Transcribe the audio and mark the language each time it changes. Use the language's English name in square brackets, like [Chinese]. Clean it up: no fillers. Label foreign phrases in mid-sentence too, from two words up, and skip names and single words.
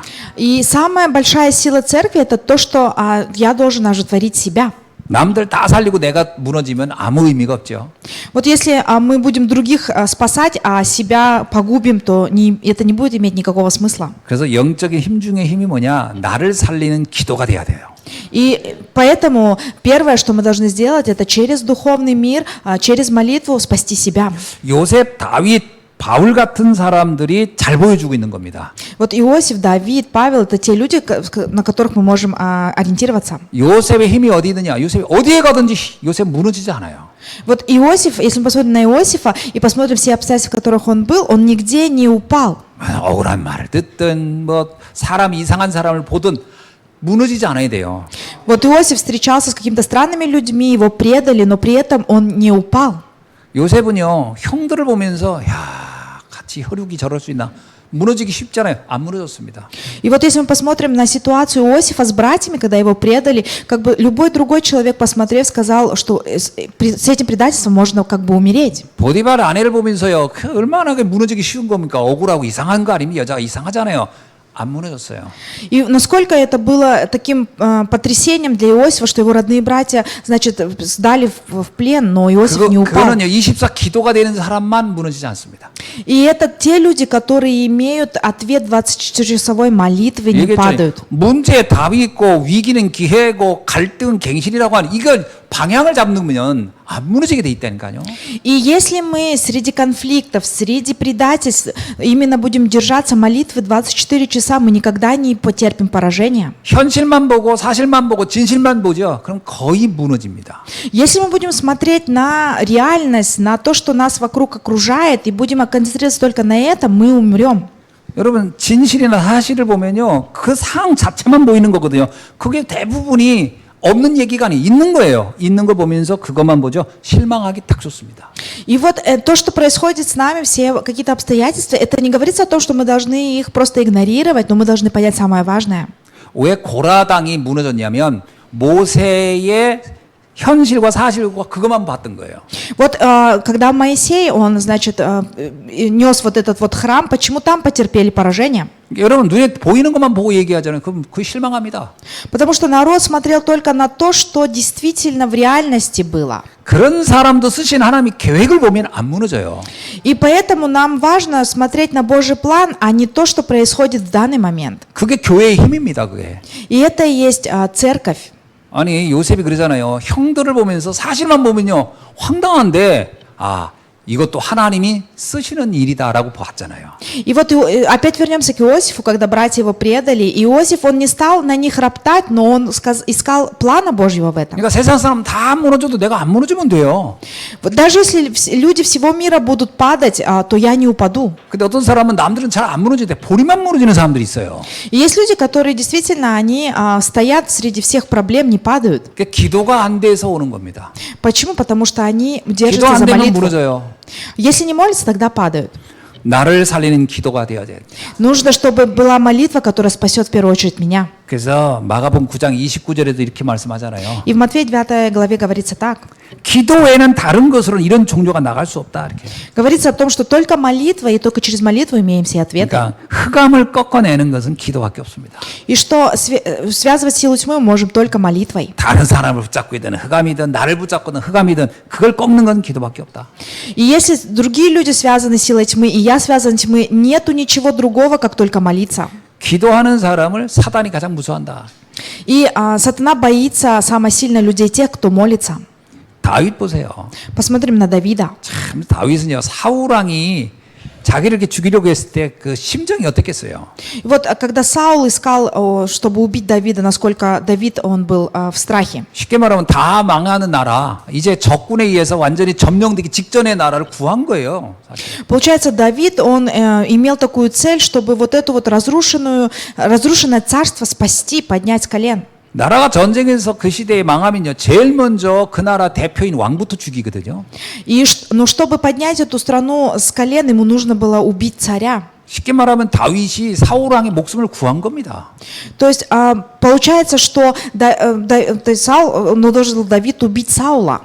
[Russian] И самая большая сила церкви – это то, что я должен оживотворить себя. [Korean] 남들 다 살리고 내가 무너지면 아무 의미가 없죠. [Russian] Вот если мы будем других спасать, а себя погубим, то это не будет иметь никакого смысла. [Korean] 그래서 영적인 힘 중에 힘이 뭐냐? 나를 살리는 기도가 돼야 돼요. [Russian] И поэтому первое, что мы должны сделать, это через духовный мир, через молитву спасти себя. [Korean] 요셉, 다윗, 바울 같은 사람들이 잘 보여주고 있는 겁니다. [Russian] Вот Иосиф, Давид, Павел – это те люди, на которых мы можем ориентироваться. [Korean] 요셉의 힘이 어디 있느냐? 요셉이 어디에 가든지 요셉 무너지지 않아요. [Russian] Вот Иосиф, если мы посмотрим на Иосифа и посмотрим все обстоятельства, в которых он был, он нигде не упал. [Korean] 억울한 말을 듣든 뭐 사람 이상한 사람을 보든 무너지지 않아야 돼요. [Russian] Вот Иосиф встречался с какими-то странными людьми, его предали, но при этом он не упал. [Korean] 요셉은요, 형들을 보면서 야, 같이 혈육이 저럴 수 있나? 무너지기 쉽잖아요. 안 무너졌습니다. [Russian] И вот если мы посмотрим на ситуацию Иосифа с братьями, когда его предали, как бы любой другой человек, посмотрев, сказал, что с этим предательством можно как бы умереть. [Korean] 보디발 아내를 보면서요, 그 얼마나 무너지기 쉬운 겁니까? 억울하고 이상한 거 아닙니까? 여자가 이상하잖아요. 안 무너졌어요. [Russian] И насколько это было таким потрясением для Иосифа, что его родные братья, значит, сдали в плен, но Иосиф не упал. [Korean] 그거는요, 24 기도가 되는 사람만 무너지지 않습니다. [Russian] И это те люди, которые имеют ответ 24-часовой молитвы, не падают. [Korean] 문제에 답이 있고 위기는 기회고 갈등은 갱신이라고 하는 이걸 방향을 잡으면 안 무너지게 돼 있다니까요. [Russian] И если мы среди конфликтов, среди предательств именно будем держаться молитвы 24 часа, мы никогда не потерпим поражения. [Korean] 현실만 보고 사실만 보고 진실만 보죠. 그럼 거의 무너집니다. [Russian] Если мы будем смотреть на реальность, на то, что нас вокруг окружает, и будем концентрироваться только на этом, мы умрем. [Korean] 여러분 진실이나 사실을 보면요, 그 상황 자체만 보이는 거거든요. 그게 대부분이 없는 얘기가 아니에요. 있는 거예요. 있는 걸 보면서 그것만 보죠. 실망하기 딱 좋습니다. [Russian] И вот то, что происходит с нами, все какие-то обстоятельства, это не говорится о том, что мы должны их просто игнорировать, но мы должны понять самое важное. [Korean] 왜 고라당이 무너졌냐면 모세의 현실과 사실과 그것만 봤던 거예요. [Russian] Вот когда Моисей, он, значит, нес вот этот вот храм, почему там потерпели поражение? [Korean] 여러분 눈에 보이는 것만 보고 얘기하잖아요. 그럼 그 실망합니다. [Russian] Потому что народ смотрел только на то, что действительно в реальности было. [Korean] 그런 사람도 쓰신 하나님이 계획을 보면 안 무너져요. [Russian] И поэтому нам важно смотреть на Божий план, а не то, что происходит в данный момент. [Korean] 그게 교회의 힘입니다. 그게. [Russian] И это и есть церковь. [Korean] 아니 요셉이 그러잖아요. 형들을 보면서 사실만 보면요 황당한데 이것도 하나님이 쓰시는 일이다라고 봤잖아요. [Russian] И вот опять вернемся к Иосифу, когда братья его предали. Иосиф, он не стал на них роптать, но он искал плана Божьего в этом. [Korean] 그러니까 세상 사람 다 무너져도 내가 안 무너지면 돼요. [Russian] Вот даже если люди всего мира будут падать, то я не упаду. [Korean] 근데 어떤 사람은 남들은 잘 안 무너지는데 본인만 무너지는 사람들이 있어요. [Russian] И есть люди, которые действительно они стоят среди всех проблем, не падают. [Korean] 그러니까 기도가 안 돼서 오는 겁니다. [Russian] Почему? Потому что они [Korean] 기도 [Russian] держатся [Korean] 안 [Russian] за [Korean] 되면 [Russian] молитву. [Korean] 무너져요. [Russian] Если не молятся, тогда падают. [Korean] 나를 살리는 기도가 되어야 돼. [Russian] Нужно, чтобы была молитва, которая спасет в первую очередь меня. [Korean] 그래서 마가복음 9장 29절에도 이렇게 말씀하잖아요. [Russian] И в Матфея 9 главе говорится так. [Korean] 기도 외에는 다른 것으로는 이런 종교가 나갈 수 없다 이렇게. [Russian] Говорится о том, что только молитва и только через молитву имеем все ответы. [Korean] 그러니까 흑암을 꺾어내는 것은 기도밖에 없습니다. [Russian] И что связывать силу тьмы мы можем только молитвой. [Korean] 다른 사람을 붙잡고든 흑암이든 나를 붙잡고든 흑암이든 그걸 꺾는 건 기도밖에 없다. [Russian] И если другие люди связаны силой тьмы, и я связан тьмы, нету ничего другого, как только молиться. [Korean] 기도하는 사람을 사단이 가장 무서워한다. [Russian] И сатана боится самое сильно людей, тех, кто молится. [Korean] 다윗 보세요. [Russian] Посмотрим на Давида. [Korean] 참 다윗은요 사울 왕이 자기를 이렇게 죽이려고 했을 때 그 심정이 어땠겠어요? [Russian] И вот когда Саул искал, чтобы убить Давида, насколько Давид он был в страхе. [Korean] 쉽게 말하면 다 망하는 나라, 이제 적군에 의해서 완전히 점령되기 직전의 나라를 구한 거예요. 사실. [Russian] Получается, Давид, он имел такую цель, чтобы вот это вот разрушенное царство спасти, поднять с колен. [Korean] 나라가 전쟁에서 그 시대에 망하면요 제일 먼저 그 나라 대표인 왕부터 죽이거든요. [Russian] И чтобы поднять эту страну с колен, ему нужно было убить царя. [Korean] 쉽게 말하면 다윗이 사울 왕의 목숨을 구한 겁니다. [Russian] То есть получается, что Саул, должен был Давид убить Саула.